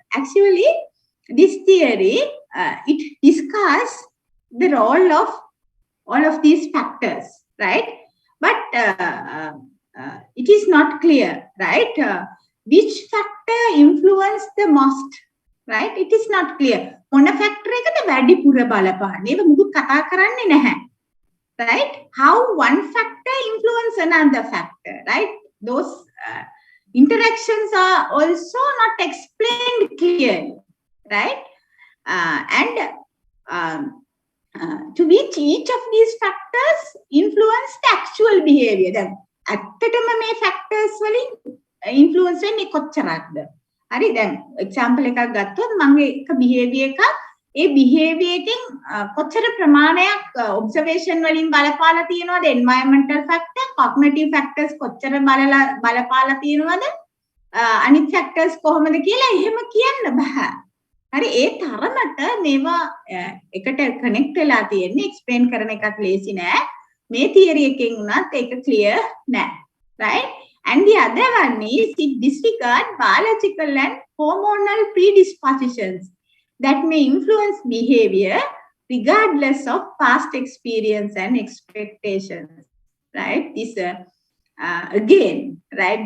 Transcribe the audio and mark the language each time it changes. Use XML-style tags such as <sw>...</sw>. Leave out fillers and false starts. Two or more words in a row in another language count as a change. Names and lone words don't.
<en>Actually, this theory, it discusses the role of all of these factors, right? But it is not clear, right? Which factor influence the most, right? It is not clear.</en> <si>මොන ෆැක්ටර් එකද වැඩිපුර බලපාන්නේ? ඒක මුකුත් කතා කරන්නේ නැහැ.</si> <en>Right? How one factor influence another factor, right? Those interactions are also not explained clearly, right? To which each of these factors influence the actual behavior.</en> <si>දැන් ඇත්තටම මේ factors වලින් influence වෙන්නේ කොච්චරක්ද? හරි, දැන් එක්සැම්පල් එකක් ගත්තොත් මම එක behavior එකක්, ඒ behavior එකෙන් කොච්චර ප්‍රමාණයක් observation වලින් බලපාලා තියෙනවද,</si> <en>environmental factor, cognitive factors</en> <si>කොච්චර බලපාලා තියෙනවද, අනිත් factors කොහොමද කියලා එහෙම කියන්න බෑ. හරි, ඒ තරමට මේවා එකට connect වෙලා තියෙන්නේ, explain කරන එකක් ලේසි නෑ. මේ theory එකෙන් උනත් ඒක clear නෑ, right?</si> <en>And the other one is it disregards biological and hormonal predispositions that may influence behavior regardless of past experience and expectations, right? This again, right?</en>